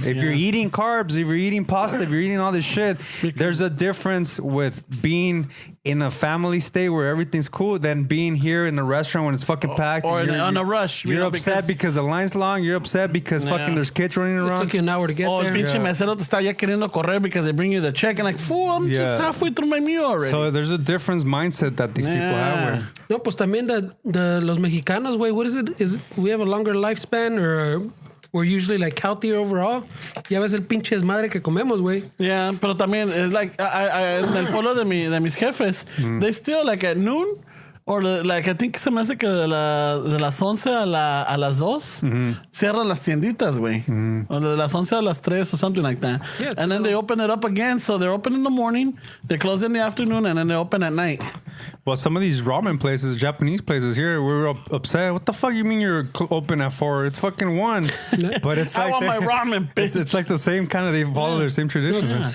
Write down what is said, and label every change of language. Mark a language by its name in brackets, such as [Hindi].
[English] If you're eating carbs, if you're eating pasta, if you're eating all this shit, there's a difference with being in a family state where everything's cool than being here in a restaurant when it's fucking packed. Or on a rush. You're upset because the line's long. You're upset because fucking there's kids running around. It took you an hour to get there. [Spanish] El pinche mesero te está ya queriendo correr [English] because they bring you the check and like, fool, I'm just halfway through my meal already. So there's a different mindset that these people have. [Spanish] Wey. No, pues también los mexicanos, güey, [English] what is it? We have a longer lifespan or we're usually like healthier overall. [Spanish] Ya ves el pinche desmadre que comemos, güey. Yeah, pero también es like en el pueblo de mis jefes, [English] they still like at noon or like I think [Spanish] se me hace que de las 11 a las 2 cierran las tienditas, güey. O de las 11 a las 3 [English] or something like that. Yeah, and then they open it up again. So they're open in the morning, they close in the afternoon, and then they open at night. Well, some of these ramen places, Japanese places here, we were upset. What the fuck you mean you're open at 4? It's fucking 1. But it's like I want my ramen, bitch. It's like the same kind of, they follow their same traditions.